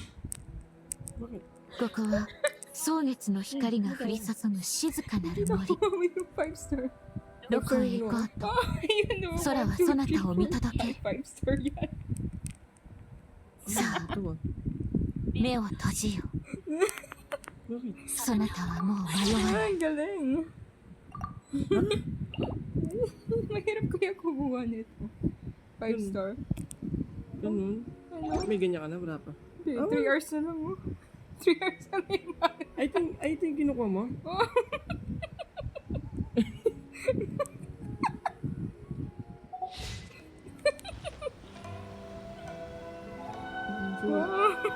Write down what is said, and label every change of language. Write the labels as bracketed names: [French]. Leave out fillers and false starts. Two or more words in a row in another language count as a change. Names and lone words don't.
[Filipino] Bakit? [Japanese] ここは蒼月の光が降り注ぐ静かなる森。 [English] 5 star. [Japanese] どこへ行こうと [Filipino] Ayun naman. [Japanese] 空はそなたを見届ける。 [Filipino] 5 star yan. [Japanese] さあ [Filipino] Ito ah. [Japanese] 目を閉じよ。 [Filipino] Bakit? [Japanese] そなたはもう迷わない。 [Filipino] Ang galing. Mahirap kaya kumuha nito. [English] 5 star. [Filipino] Ganun. Ano? May ganyan ka na? Wala pa. 3 hours na lang mo. 3 hours na lang yung [English] I think [Filipino] kinukuha mo. [English] Wow.